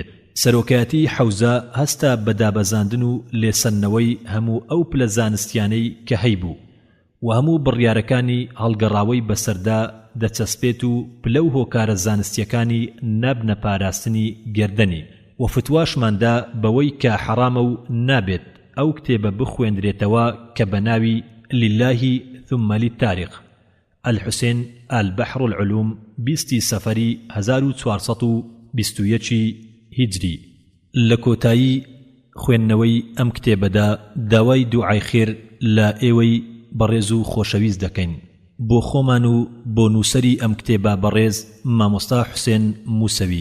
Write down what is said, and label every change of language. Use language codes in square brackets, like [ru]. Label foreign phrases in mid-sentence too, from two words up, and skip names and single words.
[ckb] سەرۆکایەتی حەوزە هەستا بە دابەزاندن و لێسەنەوەی هەموو ئەو پلە زانستیانەی کە هەیبوو و هەموو بڕیارەکانی هەڵگەڕاوەی بەسەردا دەچەسپێت و پلە و هۆکارە زانستیەکانی نابنە پاراستنی گردنی و فتواشماندا بەوەی کە حەرامە و نابێت ئەو کتێبە بخوێندرێتەوە کە بەناوی لله ثم للتاريخ الحسين البحر العلوم 20 سەفەری 1421 هیجری. لە کۆتایی خوێندنەوەی ئەم کتێبەدا داوای دوعای خێر لە ئێوەی بەڕێز و خۆشەویست دەکەین بۆ خۆمان و بۆ نووسەری ئەم کتێبە بەڕێز مامۆستا حوسێن موسەوی.